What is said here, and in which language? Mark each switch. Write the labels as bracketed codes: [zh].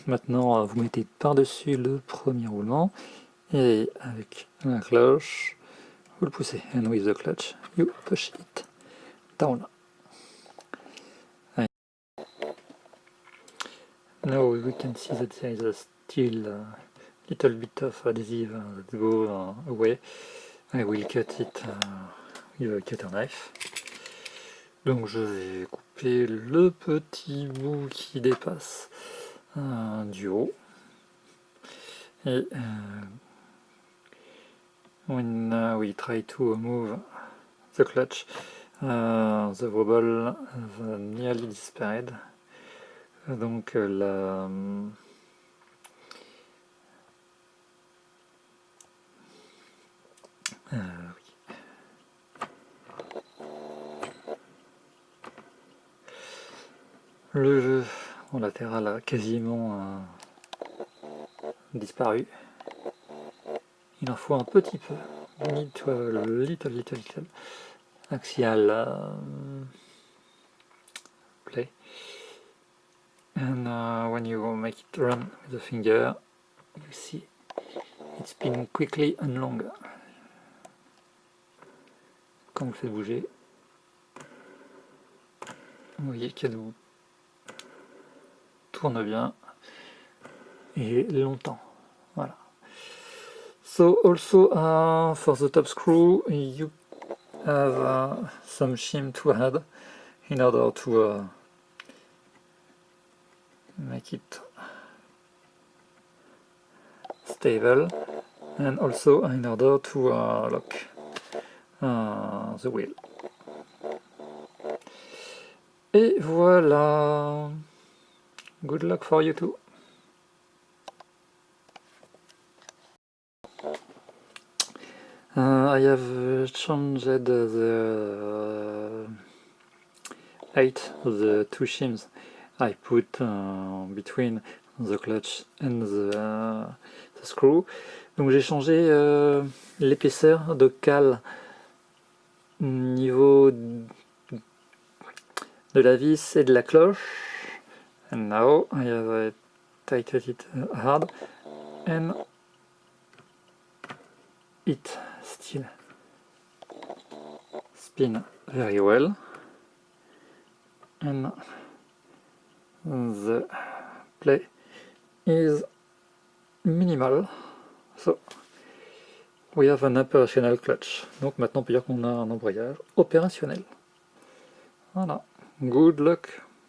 [fr] Maintenant vous mettez par-dessus le premier roulement et avec la cloche vous le poussez. [en] And with the clutch you push it down. Now we can see that there is still a little bit of adhesive that go away. I will cut it with a cutter knife. [fr] Donc je vais couper le petit bout qui dépasse du haut. [en] Et when we try to move the clutch, the wobble nearly disappeared. [fr] Donc la le jeu en latéral a quasiment disparu. Il en faut un petit peu. [en] Need to have a little axial play. And when you make it run with the finger, you see it spins quickly and long. [fr] Quand vous le faites bouger, vous voyez qu'elle vous tourne bien et longtemps. Voilà. [en] So also for the top screw, you have some shim to add in order to make it stable and also in order to lock the wheel. [fr] Et voilà. [en] Good luck for you too. I have changed the height of the two shims I put between the clutch and the screw. [fr] Donc j'ai changé l'épaisseur de cale niveau de la vis et de la cloche. [en] And now I have tightened it hard and it still spin very well. And the play is minimal, so we have an operational clutch. [fr] Donc maintenant on peut dire qu'on a un embrayage opérationnel. Voilà, [en] good luck